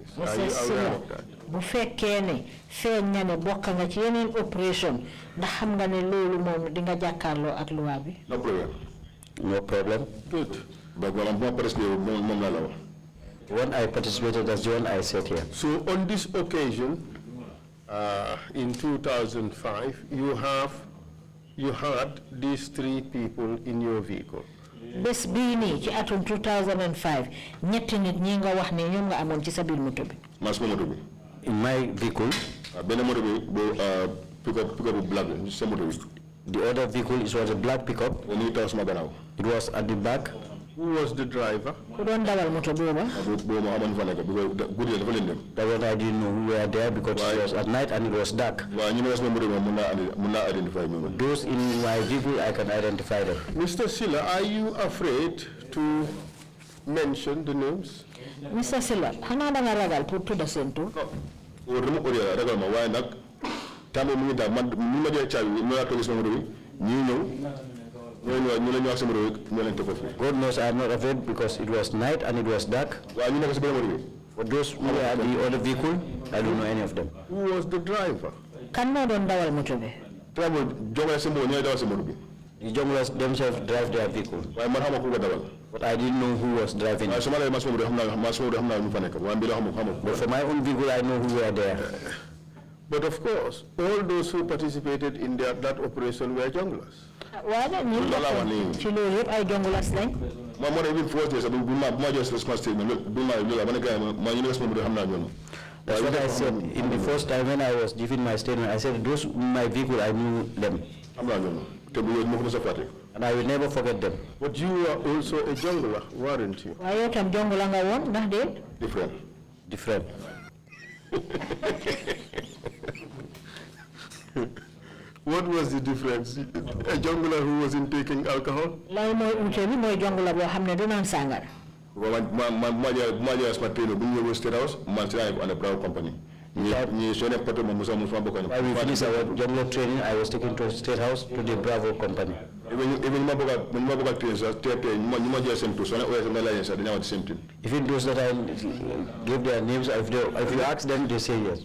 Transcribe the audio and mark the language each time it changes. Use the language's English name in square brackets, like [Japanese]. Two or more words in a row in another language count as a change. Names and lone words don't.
[English] Are you aware of that? [Wolof] Bu fekkee ne feeñ na ne bokk nga ci yeneen opération ndax xam nga ne loolu moom di nga jàkkaarloo ak loi bi. [English] No problem. No problem. Good. But when I'm participating, When I participated, that's the one I said here. So on this occasion, in 2005, you had these 3 people in your vehicle. [Wolof] Bes bii nii ci atum 2005 ñetti nit ñi nga wax ne ñoom nga amoon ci sa biir moto bi. Mas moto bi. [English] In my vehicle. [Wolof] Benn moto bi [English] pickup black [Wolof] sa moto bi. [English] The other vehicle was a black pickup. It was at the back. Who was the driver? [Wolof] Ku doon dawal moto booba. [English] That one I didn't know who were there because it was at night and it was dark. Those in my vehicle, I can identify them. Mr. Silla, are you afraid to mention the names? Mr. [Wolof] Silla, xanaa da nga ragal pour tudda seen tur. [English] God knows I am not afraid because it was night and it was dark. For those who were at the other vehicle, I don't know any of them. Who was the driver? [Wolof] Kan moo doon dawal moto bi. [English] The junglers themselves drive their vehicle. But I didn't know who was driving. But for my own vehicle, I know who were there. But of course, all those who participated in that operation were junglers. [Wolof] Waaye nag ñun ci loolu yëpp ay jongulas lañ. [English] That's what I said in the first time when I was giving my statement. I said those in my vehicle, I knew them. And I will never forget them. But you were also a jungler, weren't you? [Wolof] Waaye yow tam jongula nga woon ndax de. [English] Different. What was the difference? A jungler who wasn't taking alcohol? [Wolof] Lay mooy ute bi mooy jongula boo xam ne du naan sàngara. [English] While we finished our jungle training, I was taken to State House to the Bravo company. Even those that I gave their names, if you ask them, they say yes.